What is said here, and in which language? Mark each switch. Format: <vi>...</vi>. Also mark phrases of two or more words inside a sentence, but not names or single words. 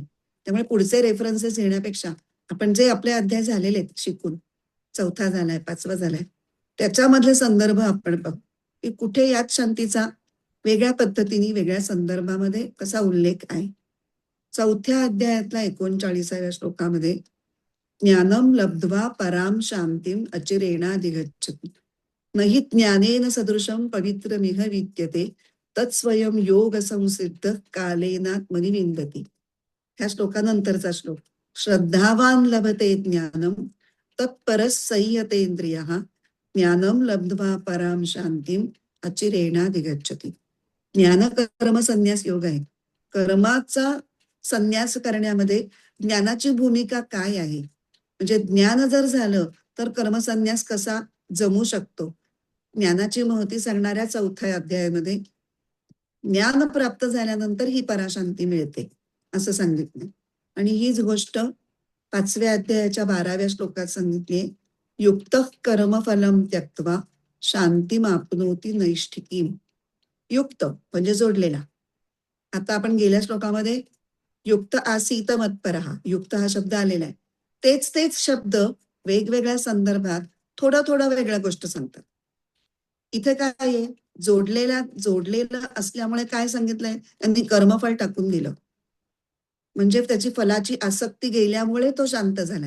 <mr>त्यामुळे पुढचे रेफरन्सेस येण्यापेक्षा आपण जे आपले अध्याय झालेले आहेत शिकून, 4था झालाय, 5वा झालाय, त्याच्यामधले संदर्भ आपण बघू, की कुठे याच शांतीचा वेगळ्या पद्धतीने वेगळ्या संदर्भामध्ये कसा उल्लेख आहे. 4थ्या अध्यायातला 39व्या श्लोकामध्ये</mr> <sa>ज्ञानम लब्ध्वा पराम शांतीम अचिरेणाधिगच्छति नहि ज्ञानेन सदृशं पवित्रमिह विद्यते तत्स्वयं योग संसिद्ध कालेनात्मनि विन्दति.</sa> <mr>ह्या श्लोकानंतरचा श्लोक.</mr> <sa>श्रद्धावान लभते ज्ञानम तत्परः संयतेंद्रियः ज्ञानम लब्ध्वा पराम शांतीम अचिरेणाधिगच्छति.</sa> <mr>ज्ञान कर्म संन्यास योग आहे. कर्माचा संन्यास करण्यामध्ये ज्ञानाची भूमिका काय आहे, म्हणजे ज्ञान जर झालं तर कर्मसन्यास कसा जमू शकतो. ज्ञानाची महती सांगणाऱ्या 4थ्या अध्यायामध्ये ज्ञान प्राप्त झाल्यानंतर ही पराशांती मिळते असं सांगितलं. आणि हीच गोष्ट 5व्या अध्यायाच्या 12व्या श्लोकात सांगितली.</mr> <sa>युक्त कर्मफलम त्यक्त्वा शांतीमाप्नोति नैष्ठिकीम.</sa> <mr>युक्त म्हणजे जोडलेला. आता आपण गेल्या श्लोकामध्ये</mr> <sa>युक्त आसीत मत्परहा,</sa> <mr>युक्त हा शब्द आलेला आहे. तेच शब्द वेगवेगळ्या संदर्भात थोडं थोडं वेगळ्या गोष्ट सांगतात. इथे काय आहे, जोडलेलं असल्यामुळे काय सांगितलंय, त्यांनी कर्मफळ टाकून दिलं, म्हणजे त्याची फलाची आसक्ती गेल्यामुळे तो शांत झालाय.</mr>